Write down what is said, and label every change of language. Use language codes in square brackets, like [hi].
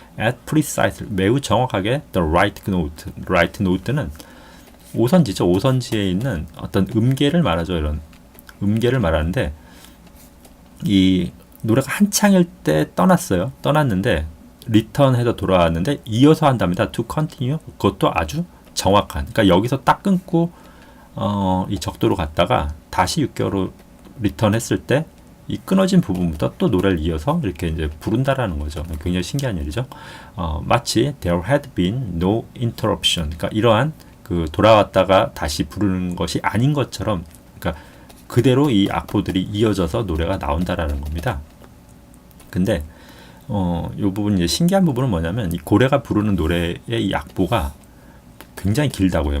[en] at precisely, [ko] 매우 정확하게 [en] the right note, right note는 [ko] 오선지죠. 오선지에 있는 어떤 음계를 말하죠. 이런 음계를 말하는데, 이 노래가 한창일 때 떠났는데 리턴해서 돌아왔는데 이어서 한답니다. [en] to continue, [ko] 그것도 아주 정확한. 그러니까 여기서 딱 끊고 이 적도로 갔다가 다시 6개월 후 리턴했을 때 이 끊어진 부분부터 또 노래를 이어서 이렇게 이제 부른다라는 거죠. 굉장히 신기한 일이죠. [en] 마치 there had been no interruption. [ko] 그러니까 이러한 그 돌아왔다가 다시 부르는 것이 아닌 것처럼, 그러니까 그대로 이 악보들이 이어져서 노래가 나온다라는 겁니다. 근데 이 부분, 이제 신기한 부분은 뭐냐면, 이 고래가 부르는 노래의 이 악보가 굉장히 길다고 해요.